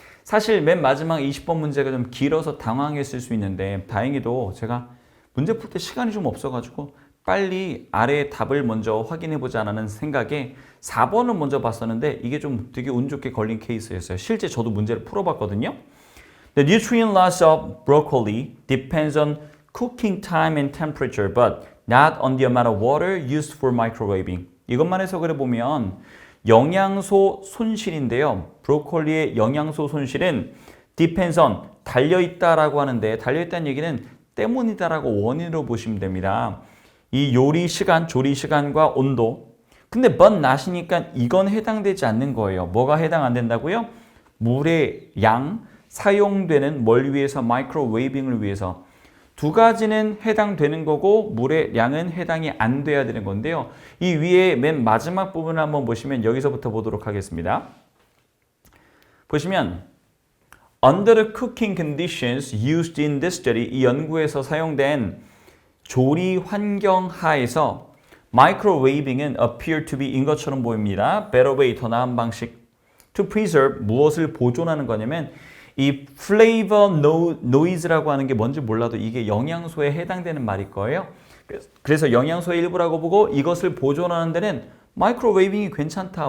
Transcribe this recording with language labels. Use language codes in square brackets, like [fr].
[ko] 사실 맨 마지막 20번 문제가 좀 길어서 당황했을 수 있는데 다행히도 제가 문제 풀 때 시간이 좀 없어가지고 빨리 아래의 답을 먼저 확인해보자는 생각에 4번을 먼저 봤었는데 이게 좀 되게 운 좋게 걸린 케이스였어요. 실제 저도 문제를 풀어봤거든요. [en] The nutrient loss of broccoli depends on cooking time and temperature, but not on the amount of water used for microwaving. [ko] 이것만 해석을 해보면 영양소 손실인데요. 브로콜리의 영양소 손실은 [en] depends on, [ko] 달려있다라고 하는데 달려있다는 얘기는 때문이다라고 원인으로 보시면 됩니다. 이 요리 시간, 조리 시간과 온도. 근데 but not이니까 이건 해당되지 않는 거예요. 뭐가 해당 안 된다고요? 물의 양, 사용되는 뭘 위해서? 마이크로웨이빙을 위해서. 두 가지는 해당되는 거고 물의 양은 해당이 안 돼야 되는 건데요. 이 위에 맨 마지막 부분을 한번 보시면 여기서부터 보도록 하겠습니다. 보시면 [en] Under the cooking conditions used in this study, [ko] 이 연구에서 사용된 조리 환경 하에서 [en] microwaving은 appear to be [ko] 인 것처럼 보입니다. [en] better way, [ko] 더 나은 방식. [en] to preserve, [ko] 무엇을 보존하는 거냐면 이 flavor noise라고 하는 게 뭔지 몰라도 이게 영양소에 해당되는 말일 거예요. 그래서 영양소의 일부라고 보고 이것을 보존하는 데는 마이크로웨이빙이 괜찮다.